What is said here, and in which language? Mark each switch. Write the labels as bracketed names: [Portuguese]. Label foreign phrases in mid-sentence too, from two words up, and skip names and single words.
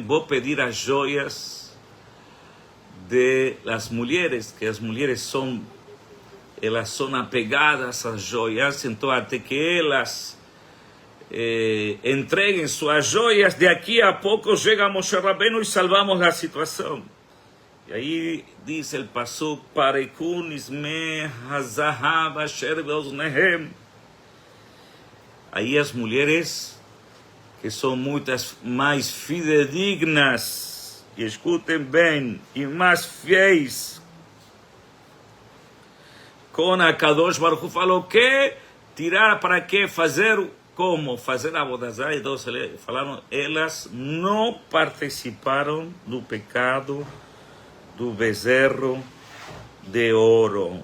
[Portuguese] Vou pedir as joias de las mulheres, que as mulheres elas são apegadas às joias, então até que elas entreguem suas joias, de aqui a pouco chega Moshe Rabbeinu e salvamos a situação. E aí diz o [Hebrew] pasuk: פרקו נזמי הזהב אשר באזניהם. [Portuguese] Aí as mulheres, que são muitas mais fidedignas, e escutem bem, e mais fiéis com a [Hebrew] קדוש ברוך הוא, [Portuguese] falou que tirar para que fazer, como fazer a Abodazá, e então falaram, elas não participaram do pecado do bezerro de ouro.